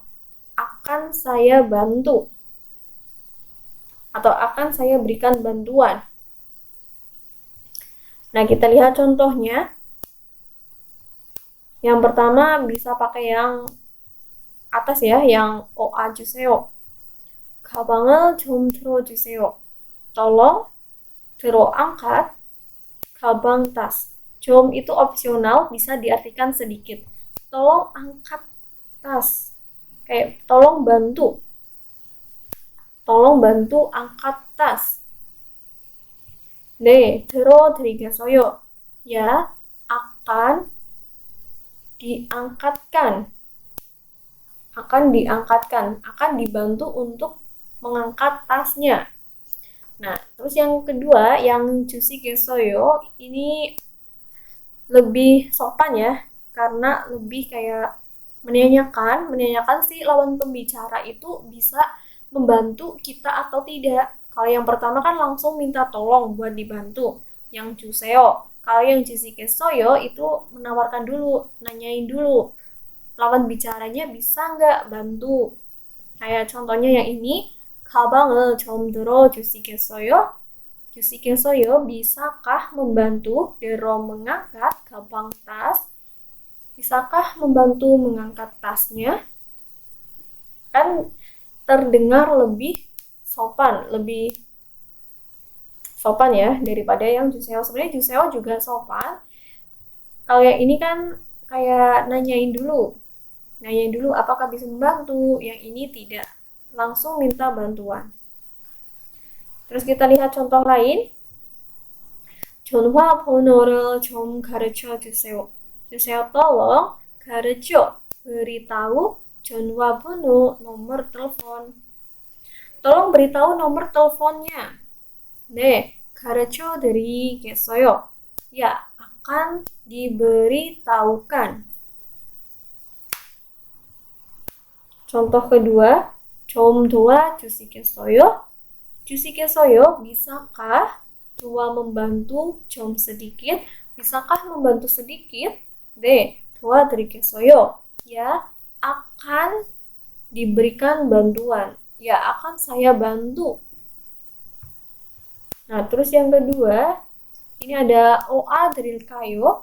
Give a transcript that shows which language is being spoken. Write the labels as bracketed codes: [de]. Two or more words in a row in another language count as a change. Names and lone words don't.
[id] Akan saya bantu. Atau akan saya berikan bantuan. Nah kita lihat contohnya. Yang pertama bisa pakai yang atas ya, yang o, a, [ko] 주세요. 가방을 좀 들어주세요. [id] Tolong angkat gagang tas. 좀 itu opsional, bisa diartikan sedikit. Tolong angkat tas. Kayak tolong bantu. Tolong bantu angkat tas. [ko] 네, 들어드리겠어요. [id] Ya, akan diangkatkan. Akan diangkatkan. Akan dibantu untuk mengangkat tasnya. Nah, terus yang kedua, yang 주시겠어요, ini lebih sopan ya, karena lebih kayak menanyakan si lawan pembicara itu bisa membantu kita atau tidak. Kalau yang pertama kan langsung minta tolong buat dibantu, yang 주세요. Kalau yang 주시겠어요 itu menawarkan dulu, nanyain dulu, lawan bicaranya bisa nggak bantu. Kayak contohnya yang ini, [ko] 가방을 좀 들어주시겠어요? 주시겠어요? [id] Bisakah membantu Dero mengangkat gaban tas? Bisakah membantu mengangkat tasnya? Kan terdengar lebih sopan ya daripada yang juseo. Sebenarnya juseo juga sopan. Kalau yang ini kan kayak nanyain dulu apakah bisa membantu. Yang ini tidak, langsung minta bantuan. Terus kita lihat contoh lain. [ko] 전화번호를 좀 가르쳐 주세요. [id] tolong 가르쳐, beritahu, 전화번호, nomor telepon. Tolong beritahu nomor teleponnya. [ko] 네, 가르쳐 드리겠어요. [id] Ya, akan diberitahukan. Contoh kedua, [ko] 좀 도와주시겠어요? 주시겠어요? [id] Bisakah? Dua membantu, 좀 sedikit. Bisakah membantu sedikit? [ko] 네, 도와드리겠어요. [id] Ya, akan diberikan bantuan. Ya, akan saya bantu. Nah, terus yang kedua, ini ada OA 드릴까요?